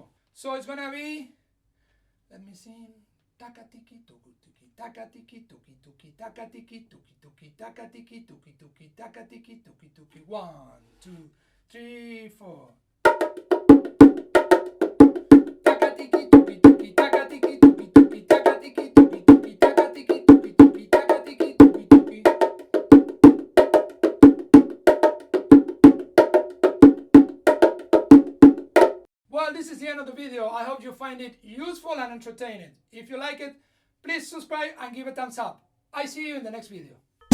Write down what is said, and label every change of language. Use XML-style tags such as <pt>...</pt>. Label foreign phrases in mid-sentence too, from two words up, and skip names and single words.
<en>So it's gonna be, let me see, taka tiki tuki tuki, taka tiki tuki tuki, taka tiki tuki tuki, taka tiki tuki tuki, taka tiki tuki tuki. 1, 2, 3, 4. Taka tiki tuki tuki, taka tiki tuki tuki, taka tiki tuki tuki, taka tiki tuki tuki, taka tiki tuki tuki. Well, this is the end of the video. I hope you find it useful and entertaining. If you like it, please subscribe and give a thumbs up. I see you in the next video.</en>